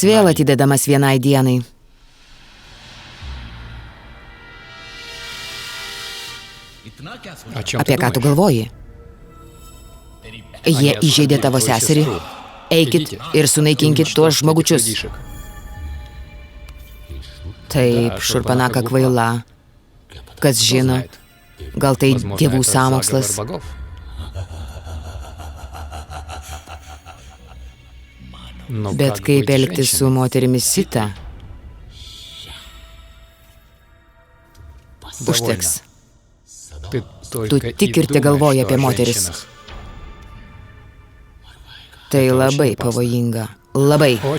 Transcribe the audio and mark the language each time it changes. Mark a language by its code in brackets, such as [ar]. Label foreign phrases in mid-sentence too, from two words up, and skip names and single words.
[lt] vėl [ru] на день. [lt] atidedamas vienai dienai. [ru] О чем [lt] Apie [ru] ты [lt] ką tu [ru] думаешь? [lt] galvoji? Jie [ru] Они [lt] įžeidė [ru] осудили [lt] tavo [ru] твою [lt] seserį. [ru] сестру. [lt] Eikit [ru] Идите [lt] ir [ru] и [lt] sunaikinkit tuos [ru] уничтожьте этих [lt] žmogučius. [ru] людишек. [lt] Taip, [ru] Da, [lt] Šurpanaka [ru] Šurpanaka [lt] kvaila. Kas [ru] Кто [lt] žino, [ru] знает? [lt] gal tai [ru] Возможно, [lt] dievų [ru] это заговор [lt] sąmokslas. [ru] богов. [lt] Bet kaip elgtis su moterimis Sita? Užteks. Tu tik ir te galvoji apie moteris. Tai labai pavojinga. Labai.